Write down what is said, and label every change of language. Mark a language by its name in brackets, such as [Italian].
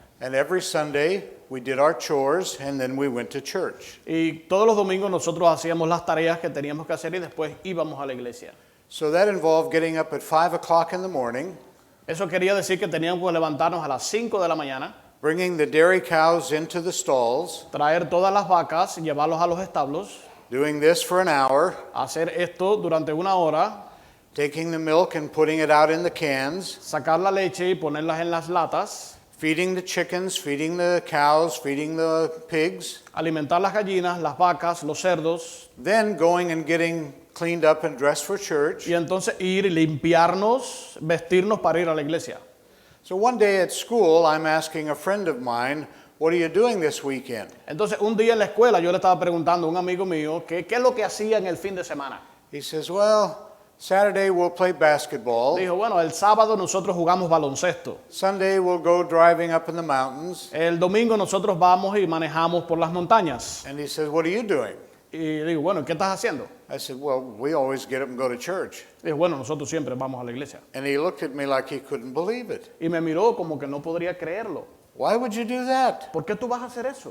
[English] And every Sunday, we did our chores, and then we went to church. [Spanish] Y todos los domingos nosotros hacíamos las tareas que teníamos que hacer y después íbamos a la iglesia. [English] So that involved getting up at 5 o'clock in the morning, [Spanish] Eso quería decir que teníamos que levantarnos a las 5 de la mañana, [English] bringing the dairy cows into the stalls, [Spanish] traer todas las vacas, llevarlos a los establos, [English] doing this for an hour, [Spanish] hacer esto durante una hora, [English] taking the milk and putting it out in the cans, [Spanish] sacar la leche y ponerlas en las latas, [English] feeding the chickens, feeding the cows, feeding the pigs, [Spanish] alimentar las gallinas, las vacas, los cerdos, [English] then going and getting cleaned up and dressed for church. [Spanish] y entonces ir y limpiarnos, vestirnos para ir a la iglesia. [English] So one day at school, I'm asking a friend of mine, what are you doing this weekend? [Spanish] Entonces un día en la escuela yo le estaba preguntando a un amigo mío qué es lo que hacía en el fin de semana. [English] He says, well, Saturday we'll play basketball. [Spanish] Dijo, bueno, el sábado nosotros jugamos baloncesto. [English] Sunday we'll go driving up in the mountains. [Spanish] El domingo nosotros vamos y manejamos por las montañas. [English] And he says, what are you doing? [Spanish] Y digo, bueno, ¿qué estás haciendo? [English] I said, well, we always get up and go to church. [Spanish] Dijo, bueno, nosotros siempre vamos a la iglesia. [English] And he looked at me like he couldn't believe it. [Spanish] Y me miró como que no podría creerlo. [English] Why would you do that? [Spanish] ¿Por qué tú vas a hacer eso?